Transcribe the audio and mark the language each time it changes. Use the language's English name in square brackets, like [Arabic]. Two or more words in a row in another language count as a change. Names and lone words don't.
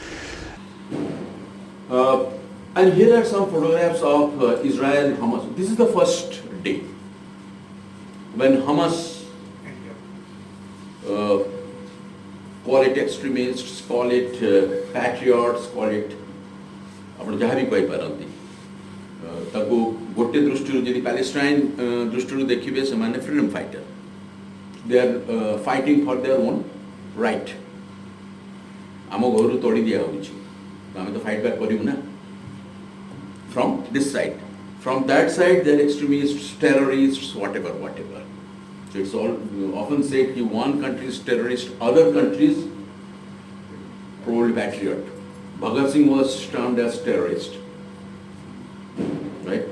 [English] And here are some photographs of Israel Hamas. This is the first day when Hamas call it extremists, call it patriots, call it [Odia] ଆପଣ ଯାହା ବି କହିପାରନ୍ତି ତାକୁ ଗୋଟେ ଦୃଷ୍ଟିରୁ ଯଦି ପାଲେଷ୍ଟାଇନ୍ ଦୃଷ୍ଟିରୁ ଦେଖିବେ ସେମାନେ [English] freedom fighter, they are fighting for their own right. [Odia] ଆମ ଘରୁ ତୋଡ଼ି ଦିଆହେଉଛି ତ ଆମେ ତ [English] fight back [Odia] କରିବୁ ନା। [English] From this side, from that side, they are extremists, terrorists, whatever. So it's all often said that one country is terrorist, other countries probably patriot. Bhagat Singh was termed as terrorist, right?